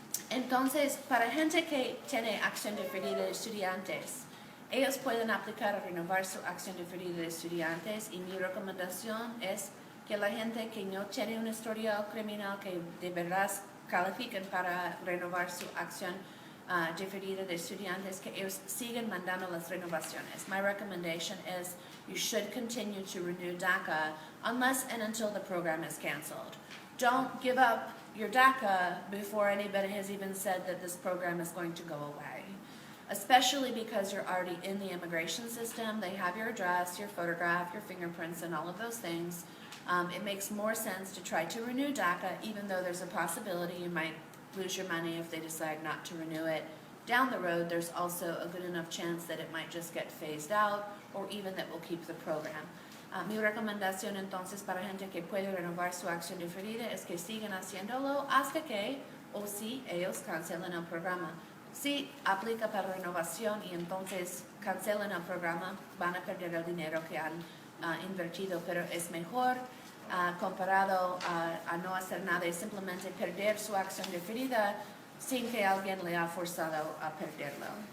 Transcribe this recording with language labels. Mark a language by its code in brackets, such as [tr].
[es] Entonces, para gente que tiene acción diferida de estudiantes, ellos pueden aplicar a renovar su acción diferida de estudiantes, y mi recomendación es que la gente que no tiene un historial criminal, que de verdad califiquen para renovar su acción diferida de estudiantes, que ellos sigan mandando las renovaciones. [en] My recommendation is you should continue to renew DACA unless and until the program is canceled. Don't give up your DACA before anybody has even said that this program is going to go away. Especially because you're already in the immigration system. They have your address, your photograph, your fingerprints, and all of those things. It makes more sense to try to renew DACA, even though there's a possibility you might lose your money if they decide not to renew it. Down the road, there's also a good enough chance that it might just get phased out, or even that we'll keep the program. [es] Mi recomendación entonces para gente que puede renovar su acción diferida es que sigan haciéndolo hasta que o si ellos cancelan el programa. Si aplica para renovación y entonces cancelan el programa, van a perder el dinero que han invertido, pero es mejor comparado a no hacer nada y simplemente perder su acción diferida sin que alguien le ha forzado a perderlo.